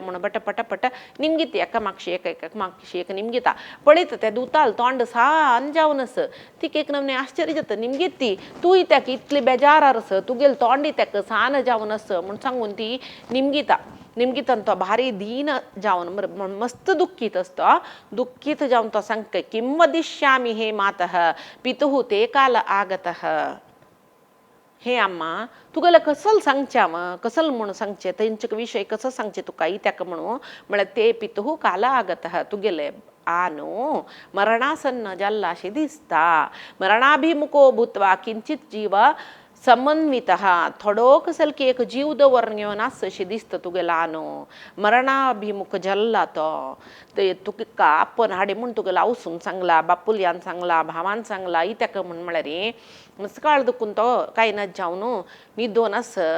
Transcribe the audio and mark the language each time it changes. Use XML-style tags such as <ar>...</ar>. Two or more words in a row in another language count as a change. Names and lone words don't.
<kok>म्हूण पट पट पट निमगीत एकामागशी एकामागशी एक निमगीता पळयता त्या दुताल तोंड सान जावन आसा तिका एक नमने आश्चर्य जाता निमगीत ती तूंय ताका इतली बेजारार आसा तुगेल तोंडय ताका सान जावन आसा म्हूण सांगून ती निमगीतान तो भारी दीन जावन मस्त दुःखीत असतो दुःखीत जावन तो सांगता</kok> <sa>किं वदिष्यामि हे मातः पितुः ते काल आगतः</sa> <kok>हे अम्मा तुगेले कसल सांगच्या कसल म्हणून सांगचे तेंचे विशय कसो सांगचे तुका ताका म्हणून म्हळ्यार ते</kok> <sa>पितुः काल आगतः</sa> <kok>तुगेले आनो मरणासन्न जाल्ला अशें दिसता</kok> <sa>मरणाभिमुखो भूत्वा किंचित जीव समन्वितः</sa> <kok>थोडो कसलकी एक जीव दवरून घेवन आस अशें दिसता तुगेलो न्हू मरणाभिमुख जाल्ला तो ते तुका आप्पन हाडे म्हूण तुगेलो आवसून सांगला बापुल्यान सांगला भावान सांगला ही ताका म्हूण म्हळ्यार मुसकाळ दुखून तो कांय जावन न्हिदोन आस</kok>